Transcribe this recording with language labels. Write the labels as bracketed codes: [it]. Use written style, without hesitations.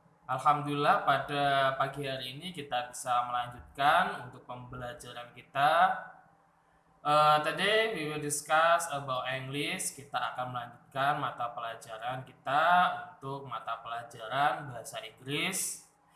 [id] Alhamdulillah pada pagi hari ini kita bisa melanjutkan untuk pembelajaran kita. [en] Today we will discuss about English. [id] Kita akan melanjutkan mata pelajaran kita untuk mata pelajaran bahasa Inggris.